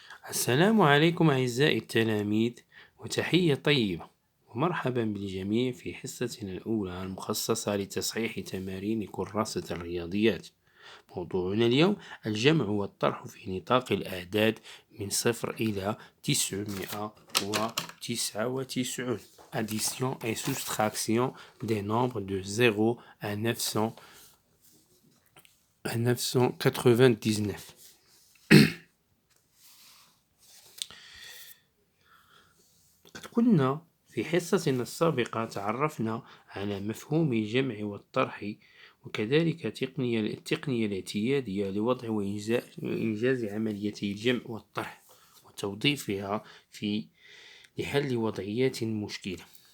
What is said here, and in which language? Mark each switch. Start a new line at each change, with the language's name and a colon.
Arabic: السلام عليكم أعزائي التلاميذ وتحية طيبة ومرحبا بالجميع في حصتنا الأولى المخصصة لتصحيح تمارين كراسة الرياضيات. موضوعنا اليوم الجمع والطرح في نطاق الأعداد من 0 إلى 999.
French: Addition et soustraction des nombres de 0 à 999.
Arabic: كنا في حصتنا السابقة تعرفنا على مفهوم الجمع والطرح وكذلك التقنية الاعتيادية لوضع وإنجاز عمليتي الجمع والطرح وتوظيفها لحل وضعيات مشكلة.